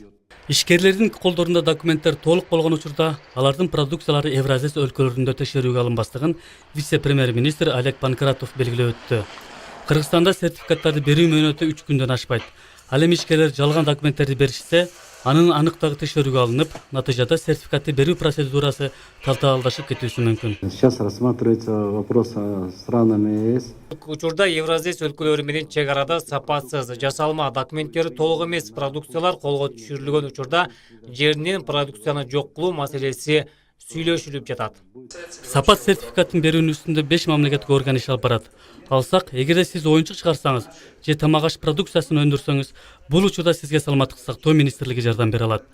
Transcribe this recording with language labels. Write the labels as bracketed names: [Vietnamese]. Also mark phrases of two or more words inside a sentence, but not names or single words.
[Kyrgyz] Ишкерлердин колдорунда документтер толук болгон учурда алардын продукциялары Евразес өлкөлөрүндө текшерүүгө алынбастыгын вице-премьер-министр Олег Панкратов белгилеп өттү. Кыргызстанда сертификаттарды берүү мөөнөтү 3 күндөн ашпайт. Ал эми ишкерлер жалган документтерди беришсе, анын аныктыгы текшерүүгө алынып, натыйжада сертификатты берүү процедурасы талтаалдашып кетүүсү мүмкүн. [Russian] Сейчас рассматривается вопрос о странами ЕС. [Kyrgyz] Учурда Евразес өлкөлөрү менен чек арада сапатсыз, жасалма документтери толук эмес продукциялар колго түшүрүлгөн учурда жеринен продукцияны жок кылуу маселеси сүйлөшүлүп жатат. Сапат сертификатын берүүнүн үстүндө 5 мамлекеттик орган иш алып барат. Алсак, эгерде сиз оюнчук чыгарсаңыз же тамак-аш продукциясын өндүрсөңүз, бул учурда сизге саламаттык сактоо министрлиги жардам бере алат.